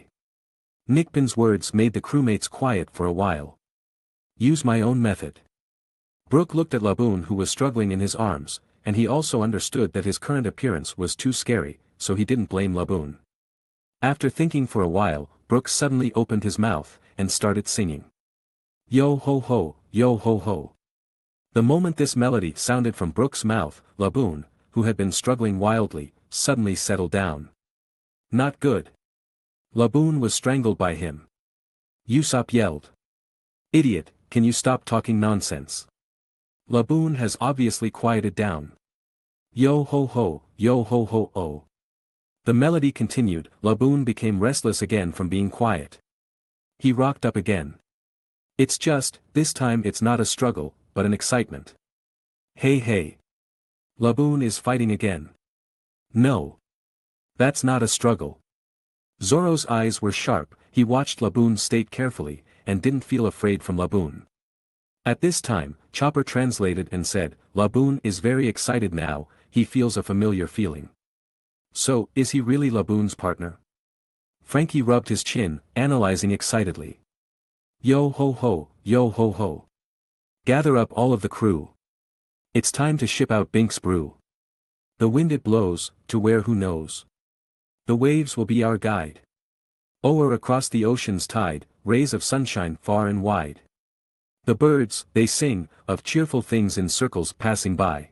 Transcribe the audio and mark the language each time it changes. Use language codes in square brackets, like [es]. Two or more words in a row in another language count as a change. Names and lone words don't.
[en] Nickpin's words made the crewmates quiet for a while. Use my own method. Brook looked at Laboon who was struggling in his arms, and he also understood that his current appearance was too scary, so he didn't blame Laboon. After thinking for a while, Brook suddenly opened his mouth, and started singing. Yo ho ho, yo ho ho. The moment this melody sounded from Brook's mouth, Laboon, who had been struggling wildly, suddenly settled down. Not good. Laboon was strangled by him. Usopp yelled. Idiot, can you stop talking nonsense? Laboon has obviously quieted down. Yo ho ho, yo ho ho oh. The melody continued. Laboon became restless again from being quiet. He rocked up again. It's just, this time it's not a struggle, but an excitement. Hey. Laboon is fighting again. No. That's not a struggle. Zoro's eyes were sharp. He watched Laboon state carefully, and didn't feel afraid from Laboon. At this time, Chopper translated and said, Laboon is very excited now, he feels a familiar feeling. So, is he really Laboon's partner? Frankie rubbed his chin, analyzing excitedly. Yo ho ho, yo ho ho. Gather up all of the crew. It's time to ship out Binks Brew. The wind it blows, to where who knows. The waves will be our guide. O'er across the ocean's tide, rays of sunshine far and wide. The birds, they sing, of cheerful things in circles passing by.